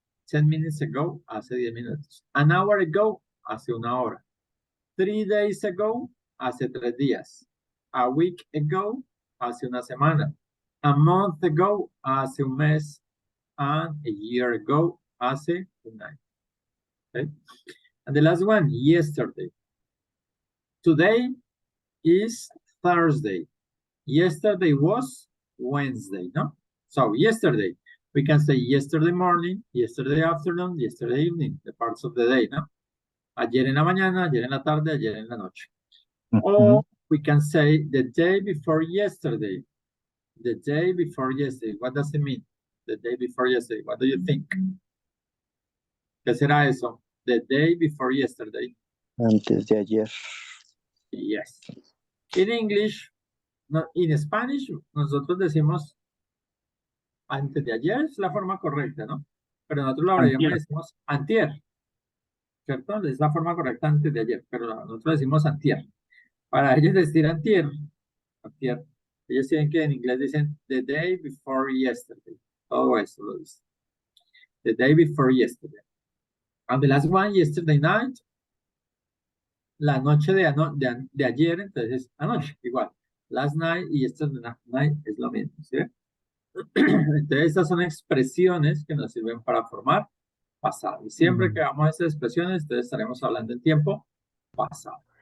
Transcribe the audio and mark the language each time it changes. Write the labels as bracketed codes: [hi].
[en] 10 minutes ago, hace 10 minutos. An hour ago, hace una hora. 3 days ago, hace 3 días. A week ago, hace una semana. A month ago, hace un mes. And a year ago, hace un año. Okay? And the last one, yesterday. Today is Thursday. Yesterday was Wednesday, no? So yesterday, we can say yesterday morning, yesterday afternoon, yesterday evening, the parts of the day, no? [es] Ayer en la mañana, ayer en la tarde, ayer en la noche. [en] Or we can say the day before yesterday. The day before yesterday. What does it mean? The day before yesterday. What do you think? ¿Qué será eso? The day before yesterday. [es] Antes de ayer. [en] Yes. [es] In English, no, in Spanish, nosotros decimos antes de ayer, es la forma correcta, ¿no? Pero nosotros lo abreviamos y decimos antier. ¿Cierto? Es la forma correcta antes de ayer, pero nosotros decimos antier. Para ellos decir antier, ellos tienen que en inglés dicen the day before yesterday. Todo eso lo dice. [en] The day before yesterday. And the last one, yesterday night. [es] La noche de ayer, entonces anoche, igual. Last night y yesterday night es lo mismo, ¿sí? Entonces estas son expresiones que nos sirven para formar pasado. Y siempre que hagamos estas expresiones, entonces estaremos hablando en tiempo pasado.